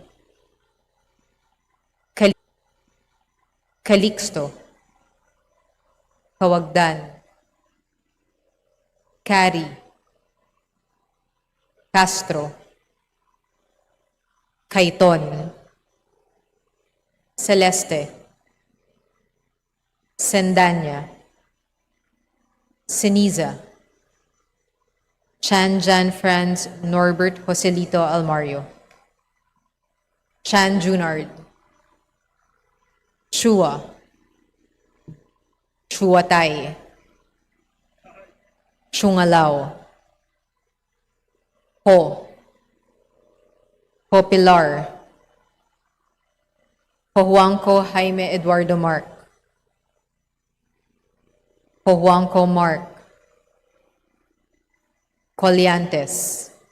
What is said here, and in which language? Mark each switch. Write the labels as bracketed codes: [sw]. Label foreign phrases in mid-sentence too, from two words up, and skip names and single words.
[tl] Calixto, Kawagdan, Cari, Castro, Caiton, Celeste, Sendanya, Siniza, Chan Jan Franz Norbert Joselito Almario, Chan Junard, Chua, Chuatay, Chungalao, Ho, Pilar, Juanco Jaime Eduardo Mark, Juanco Mark, Colliantes,